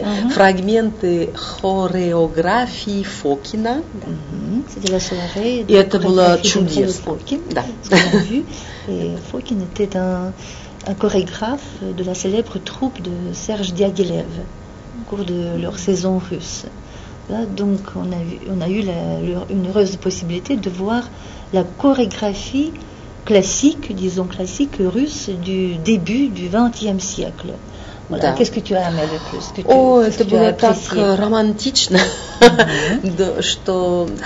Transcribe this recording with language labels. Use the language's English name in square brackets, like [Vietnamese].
[Russian] Фрагменты хореографии Фокина. [French] C'était la soirée. [Russian] И это было чудесно. Да. [French] Et Фокин était un chorégraphe de la célèbre troupe de Serge Diaghilev au cours de leur saison russe. Là, donc, on a eu une heureuse possibilité de voir la chorégraphie classique russe du début du XXe siècle. Voilà. Qu'est-ce que tu as aimé le plus? [Russian] Это было так романтично, что...